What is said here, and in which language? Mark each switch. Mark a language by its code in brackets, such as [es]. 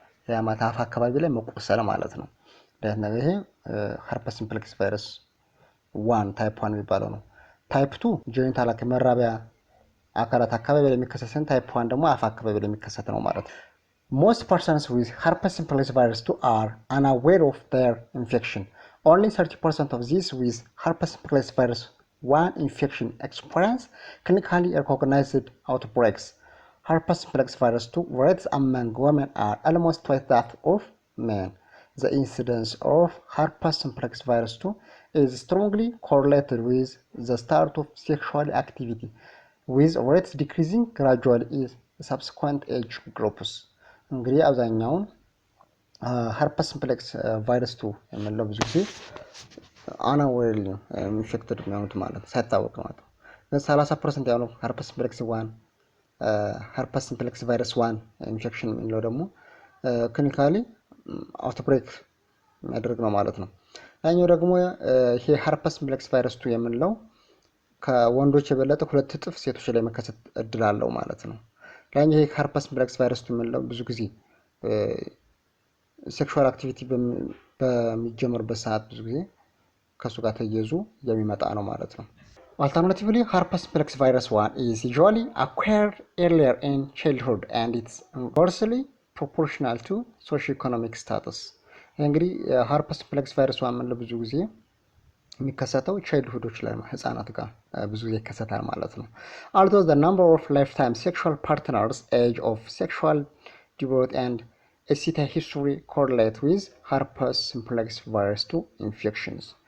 [am] ያ ማለት አፍ አካባቢ ላይ መቆሰል ማለት ነው። ይሄ herpes simplex virus 1 ታይፕ 1 የሚባለው ነው። ታይፕ 2 ጄኒታል ከመራቢያ አካላት አካባቢ ላይ የሚከሰተን ታይፕ 1 ደግሞ አፍ አካባቢ ላይ የሚከሰት ነው ማለት ነው። [en] Most persons with herpes simplex virus 2 are unaware of their infection. Only 30% of these with herpes simplex virus 1 infection experience clinically recognized outbreaks. Herpes simplex virus 2 rates among women are almost twice that of men. The incidence of herpes simplex virus 2 is strongly correlated with the start of sexual activity, with rates decreasing gradually in subsequent age groups. [am] እንግዲህ አብዛኛውን herpes simplex virus 2 የምንለው ብዙ ጊዜ [en] አናዌርሊ ኢንፌክትድ [am] የሚሆኑት ማለት ሳይታወቅ ማለት ነው። 30% ያለው herpes simplex 1 herpes simplex virus 1 ኢንፌክሽን የሚለው ደግሞ ክሊኒካሊ አውትብሬክ የሚያደርግ ነው ማለት ነው። ያኛው ደግሞ ይሄ herpes simplex virus 2 የምንለው ከወንዶች የበለጠ 2 እጥፍ ሴቶች ላይ መከሰት እድል አለው ማለት ነው። ያኛው ይሄ herpes simplex virus 2 የምንለው ብዙ ጊዜ ሴክሹዋል አክቲቪቲ በሚጀምርበት ሰዓት ብዙ ጊዜ ከሱ ጋር ተያይዞ የሚመጣ ነው ማለት ነው። [en] Alternatively, herpes simplex virus 1 is usually acquired earlier in childhood and it's inversely proportional to socio-economic status. [am] እንግዲህ herpes simplex virus 1 የምንለው ብዙ ጊዜ የሚከሰተው ቻይልድሁዶች ላይ ህፃናት ጋር ብዙ ጊዜ ይከሰታል ማለት ነው። [en] Although the number of lifetime sexual partners, age of sexual debut and STI history correlate with herpes simplex virus 2 infections.